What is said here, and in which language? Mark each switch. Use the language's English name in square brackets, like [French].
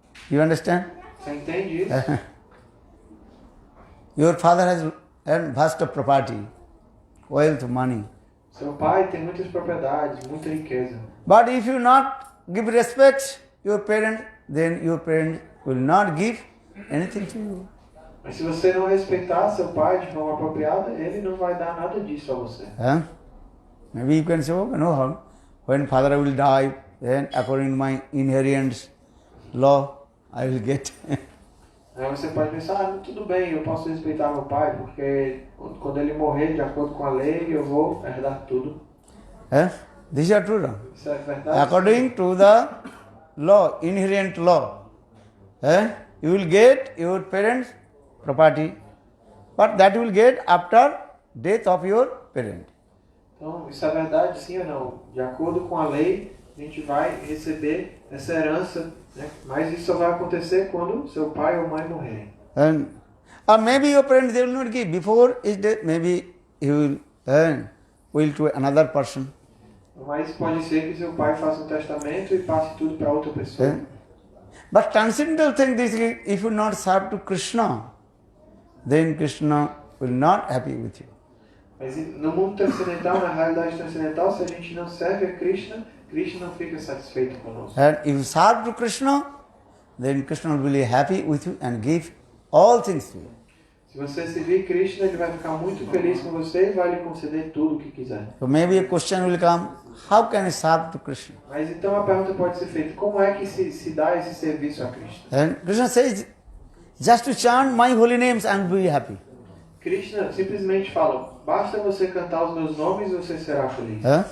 [English] You understand? [Portuguese] Você entende isso? [English] Your father has vast property, wealth, money. [Portuguese] Seu pai tem muitas propriedades, muita riqueza. [English] But if you not give respect your parent, then your parent will not give anything to you. [Portuguese] Mas se você não respeitar seu pai de forma apropriada, ele não vai dar nada disso a você. [English] Maybe you can say, oh, no harm. When father will die, then according to my inheritance law, I will get. [Portuguese] Aí você pode pensar, tudo bem, eu posso respeitar meu pai, porque quando ele morrer, de acordo com a lei, eu vou herdar tudo. [English] These are true. [Portuguese] Isso é verdade? [English] According to the law, inherent law, you will get your parents' property, but that you will get after death of your parent. [Portuguese] Então, isso é verdade, sim ou não? De acordo com a lei, a gente vai receber essa herança, né? Mas isso só vai acontecer quando seu pai ou mãe morrerem. [English] Or maybe your parents, they will not give. Before his death, maybe he will to another person. [Portuguese] Mas pode ser que seu pai faça um testamento e passe tudo para outra pessoa. [English] But transcendental thing is, if you not serve to Krishna, then Krishna will not happy with you. [Portuguese] Mas no mundo transcendental, na realidade transcendental, se a gente não serve a Krishna, Krishna não fica satisfeito conosco. [English] And if you serve to Krishna, then Krishna will be happy with you and give all things to you. [Portuguese] Se você servir Krishna, ele vai ficar muito feliz com você e vai lhe conceder tudo o que quiser. [English] So maybe a question will come, how can I serve to Krishna? [Portuguese] Mas então a pergunta pode ser feita, como é que se dá esse serviço a Krishna? [English] And Krishna says, just to chant my holy names and be happy. [Portuguese] Krishna simplesmente fala, basta você cantar os meus nomes e você será feliz.